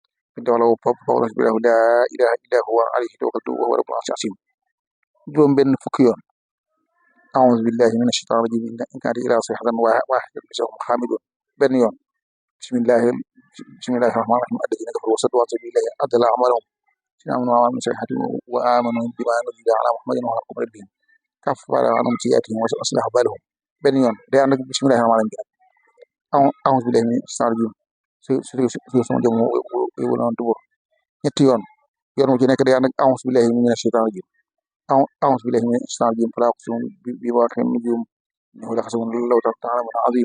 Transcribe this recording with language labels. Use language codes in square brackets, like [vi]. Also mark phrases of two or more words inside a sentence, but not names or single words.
[ar] فقل حسبي الله لا إله إلا هو عليه توكلت وهو رب العرش العظيم. [wo] juróom benn fukki yoon. [ar] أعوذ بالله من الشيطان الرجيم إن كان إلا صيحة واحدة فهم خامدون. [wo] benn yoon. [ar] بسم الله الرحمن الرحيم. الذين كفروا وصدوا عن سبيل الله أضل أعمالهم آمنوا وعملوا الصالحات وآمنوا بما نزل على محمد وحق ربهم كفر عنهم سيئاتهم وأصلح بالهم. [wo] benn yoon day ànd ak [ar] بسم الله الرحمن الرحيم. أعوذ بالله من الشيطان الرجيم [wo] su sama jëm wala tubur ñetti yoon. yoon wu ci nekk day ànd ak [ar] أعوذ بالله من الشيطان الرجيم أعوذ بالله من الشيطان الرجيم فلا أقسم بمواقع النجوم إنه لقسم لو تعلمون عظيم.